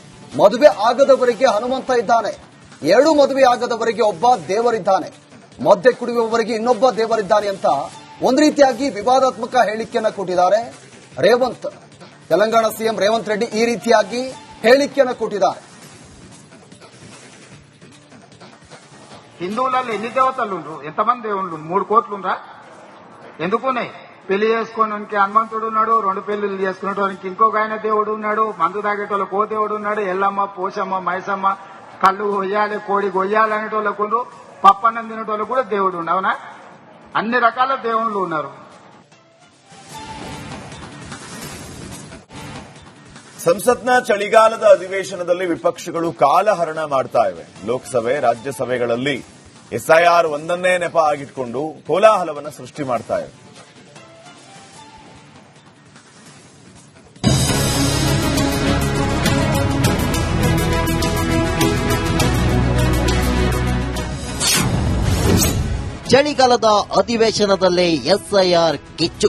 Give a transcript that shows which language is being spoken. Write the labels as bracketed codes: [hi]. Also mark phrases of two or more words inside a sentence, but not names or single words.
[kn] ಮದುವೆ ಆಗದವರಿಗೆ ಹನುಮಂತ ಇದ್ದಾನೆ, 2 ಮದುವೆ ಆಗದವರಿಗೆ ಒಬ್ಬ ದೇವರಿದ್ದಾನೆ, ಮದ್ಯ ಕುಡಿಯುವವರಿಗೆ ಇನ್ನೊಬ್ಬ ದೇವರಿದ್ದಾನೆ ಅಂತ ಒಂದು ರೀತಿಯಾಗಿ ವಿವಾದಾತ್ಮಕ ಹೇಳಿಕೆಯನ್ನ ಕೊಟ್ಟಿದ್ದಾರೆ ರೇವಂತ್. ತೆಲಂಗಾಣ ಸಿಎಂ ರೇವಂತ್ ರೆಡ್ಡಿ ಈ ರೀತಿಯಾಗಿ ಹೇಳಿಕೆಯನ್ನ ಕೊಟ್ಟಿದ್ದಾರೆ. [te] హిందువులలో ఎన్ని దేవతలు ఉండ్రు, ఎంతమంది దేవుళ్ళు? 3 కోట్లు ఉండ్రా? ఎందుకున్నాయి? పెళ్లి చేసుకోవడానికి హనుమంతుడు ఉన్నాడు, 2 పెళ్లిళ్ళు చేసుకునేటోనికి ఇంకొక ఆయన దేవుడు ఉన్నాడు, మందు తాగేటోళ్ళకి ఓ దేవుడు ఉన్నాడు, ఎల్లమ్మ, పోషమ్మ, మైసమ్మ, కళ్ళు కొయ్యాలి, కోడి కొయ్యాలి అనేటోళ్ళకు, పప్పన్నం తినేటోళ్ళకు కూడా దేవుడు ఉండు. అవునా? అన్ని రకాల దేవుళ్ళు ఉన్నారు. [kn] ಸಂಸತ್ನ ಚಳಿಗಾಲದ ಅಧಿವೇಶನದಲ್ಲಿ ವಿಪಕ್ಷಗಳು ಕಾಲಹರಣ ಮಾಡ್ತಾ ಇವೆ. ಲೋಕಸಭೆ, ರಾಜ್ಯಸಭೆಗಳಲ್ಲಿ ಎಸ್ಐಆರ್ ಒಂದನ್ನೇ ನೆಪ ಆಗಿಟ್ಕೊಂಡು ಕೋಲಾಹಲವನ್ನು ಸೃಷ್ಟಿ ಮಾಡ್ತಾ ಇವೆ. ಚಳಿಗಾಲದ ಅಧಿವೇಶನದಲ್ಲಿ ಎಸ್ಐಆರ್ ಕಿಚ್ಚು.